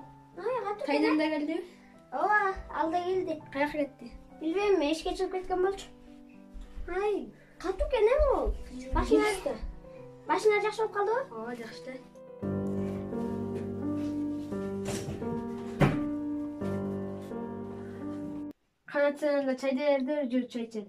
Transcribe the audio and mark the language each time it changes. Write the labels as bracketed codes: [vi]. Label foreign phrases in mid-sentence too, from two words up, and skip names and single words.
[uz] Qaynanda keldi? Ova, alda keldi. Qayoqqa ketdi? Bilmayman, ishga chiqib ketgan bo'lchi. Ay, [ky] Катуу экен эми ол. Башыңар жакшы болуп калдыбы? Ооба, жакшы. Канат сененге чай дээрде жүрүп чай ичели.